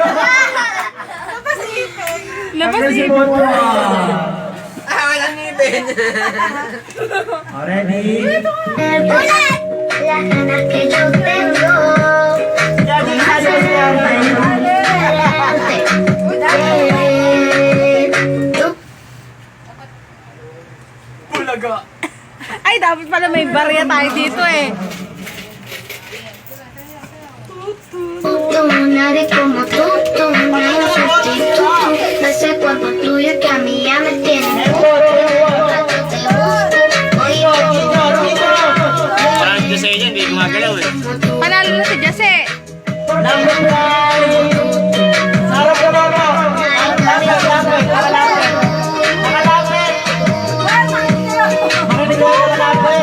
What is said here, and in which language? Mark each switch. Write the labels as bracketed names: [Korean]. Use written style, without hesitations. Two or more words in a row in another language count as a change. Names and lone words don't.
[Filipino] Labas Si eh. Bonbon! Walang ngipin. Ready? Ulit! [Spanish] Las ganas que yo tengo. [Filipino] Bulaga. Ay, dapat pala may barya tayo dito eh. [Spanish] Tú, nadie como tú no hay un sustituto. Ese cuerpo tuyo que a mí ya me tiene. Tanto te gusto, hoy [Filipino] Parang Jose yan, hindi gumagalaw eh. Panalo na si Jose. Number 9! Sarap ka mama! Nakalapit! Makanigaw ka nakalapit!